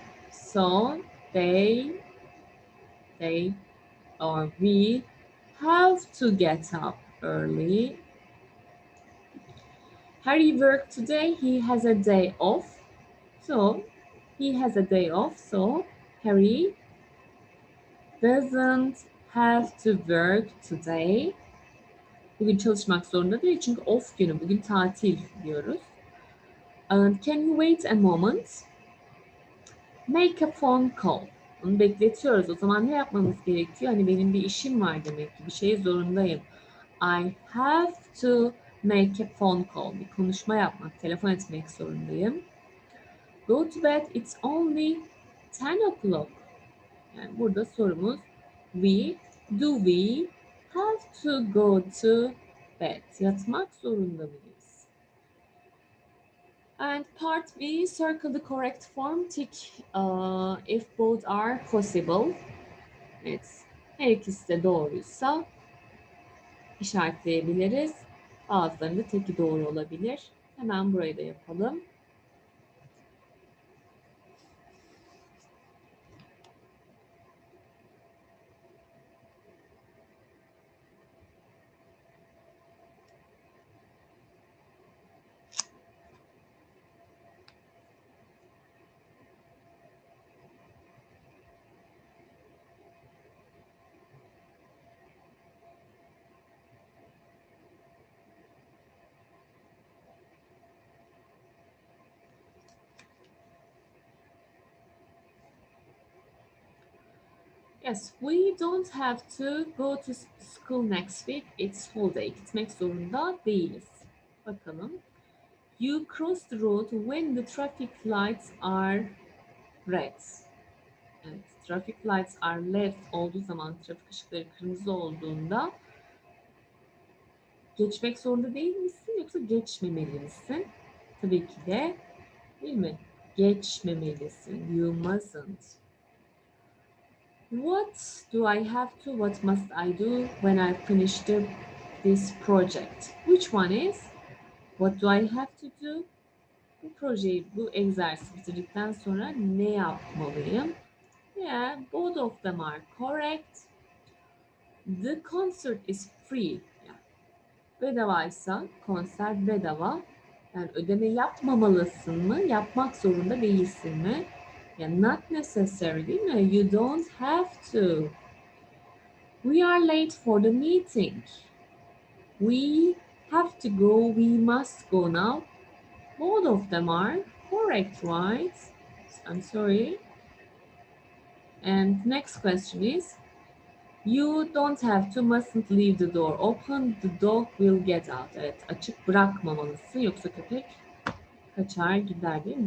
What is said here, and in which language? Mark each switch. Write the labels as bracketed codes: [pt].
[en] So they they or we have to get up early. Harry worked today. He has a day off. So he has a day off. So Harry doesn't have to work today. [tr] Bugün çalışmak zorunda değil çünkü off günü. Bugün tatil diyoruz. [en] Can you wait a moment? Make a phone call. [tr] Onu bekletiyoruz. O zaman ne yapmamız gerekiyor? Hani benim bir işim var demek ki. Bir şey zorundayım. [en] I have to make a phone call. [tr] Bir konuşma yapmak, telefon etmek zorundayım. [en] Go to bed. It's only 10 o'clock. [tr] Yani burada sorumuz [en] do we have to go to bed? [tr] Yatmak zorunda mıyız? [en] And part B, circle the correct form. Tick if both are possible. [tr] Evet. Her ikisi de doğruysa işaretleyebiliriz. Bazılarında teki doğru olabilir. Hemen burayı da yapalım. [en] Yes, we don't have to go to school next week. It's holiday. [tr] Gitmek zorunda değiliz. Bakalım. [en] You cross the road when the traffic lights are red. [tr] Evet, [en] traffic lights are left [tr] olduğu zaman, trafik ışıkları kırmızı olduğunda geçmek zorunda değil misin yoksa geçmemeli misin? Tabii ki de değil mi? Geçmemelisin. [en] You mustn't. What do I have to, what must I do when I finish this project? Which one is? What do I have to do? [tr] Bu projeyi, bu egzersizi bitirdikten sonra ne yapmalıyım? [en] Yeah, both of them are correct. The concert is free. [tr] Yani bedavaysa konser bedava. Yani ödeme yapmamalısın mı? Yapmak zorunda değilsin mi? Yani [en] not necessary [tr] değil mi? [en] You don't have to. We are late for the meeting. We have to go. We must go now. Both of them are correct, right? I'm sorry. And next question is, you don't have to, mustn't leave the door open. The dog will get out. [tr] Evet, açık bırakmamalısın. Yoksa köpek kaçar gider değil mi?